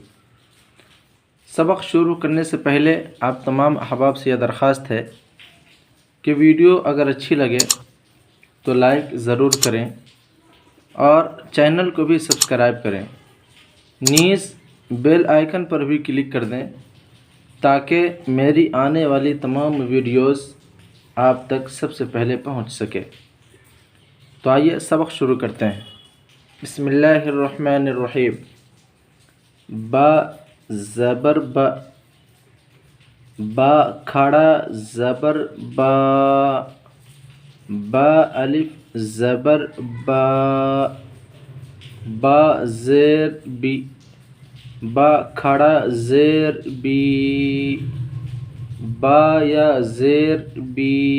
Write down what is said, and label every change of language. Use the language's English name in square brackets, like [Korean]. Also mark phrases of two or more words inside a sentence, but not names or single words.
[Urdu] سبق شروع کرنے سے پہلے آپ تمام احباب سے یہ درخواست ہے کہ ویڈیو اگر اچھی لگے تو لائک ضرور کریں اور چینل کو بھی سبسکرائب کریں، نیز بیل آئیکن پر بھی کلک کر دیں تاکہ میری آنے والی تمام ویڈیوز آپ تک سب سے پہلے پہنچ سکے۔ تو آئیے سبق شروع کرتے ہیں۔ [Arabic] بسم اللہ الرحمن الرحیم۔ [Urdu] با زبر با، با کھڑا زبر با، با الف زبر با، با زیر بی، با کھڑا زیر بی، با یا زیر بی،